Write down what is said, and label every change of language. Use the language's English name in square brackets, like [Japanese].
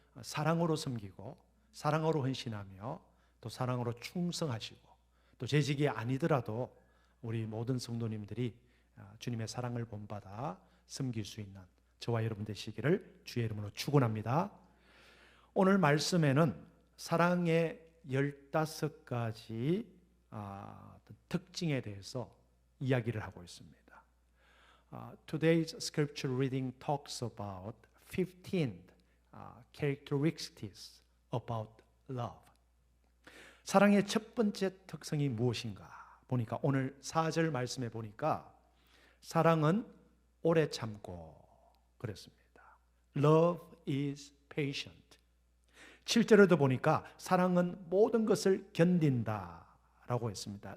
[Korean] 사랑으로 섬기고 사랑으로 헌신하며 또 사랑으로 충성하시고 또 재직이 아니더라도 우리 모든 성도님들이 주님의 사랑을 본받아 섬길 수 있는 저와 여러분 되시기를 주의 이름으로 축원합니다. 오늘 말씀에는 사랑의 15가지 특징에 대해서 이야기를 하고 있습니다. [English] Today's scripture reading talks about 15 characteristics about love. [Korean] 사랑의 첫 번째 특성이 무엇인가 보니까 오늘 4절 말씀에 보니까 사랑은 오래 참고 그랬습니다. [English] Love is patient. [Korean] 7절에도 보니까 사랑은 모든 것을 견딘다 라고 했습니다.